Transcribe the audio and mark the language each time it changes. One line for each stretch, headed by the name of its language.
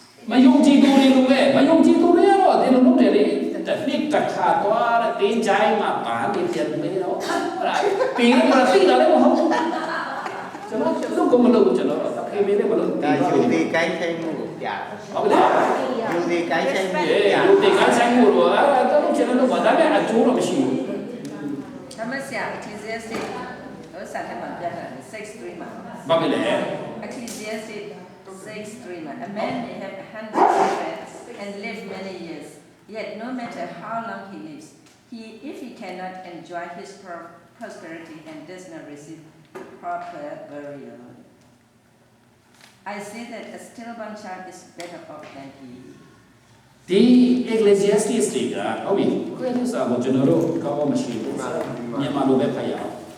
Burmese: မယုံကြည်သူတွေလိုပဲမယုံကြည်သူတွေကတော့ဒီလိုလုပ်တယ်လေတစ်နှစ်တစ်ခါသွားတဲ့တင်းချိုင်းမှာပါနေပြန်မေးတော့အဲ့ဒါပြီးမှသိတယ်လည်းမဟုတ်ဘူးကျွန်တော်ကမလုပ်ကျွန်တော်အဖေမေးလည်းမလုပ် ဒါယူဒီကိုင်းဆိုင်မှုကိုပြတာ ဟုတ်လား ယူဒီကိုင်းဆိုင်မှု အေးလူတွေကန်ဆိုင်မှုတော့အဲ့တော့ကျွန်တော်တို့ဘာသာပြန်အကျိုးတော့မရှိဘူး ဒါမှဆရာ Ecclesiastes ဟိုစာထဲမှာပြတာ6:3မှာ ဘာဖြစ်လဲ
English: Ecclesiastes 6:3 a man may have 100 friends and live many years, yet no matter how long he lives, if he cannot enjoy his prosperity and does not receive proper burial, I say that a stillborn child is better off than he.
Burmese: ဒီ Ecclesiastes တွေကဟုတ်ပြီကိုယ့်ရဲ့စာကိုကျွန်တော်တို့ကောင်းကောင်းမရှိဘူးမြန်မာလိုပဲဖတ်ရအောင်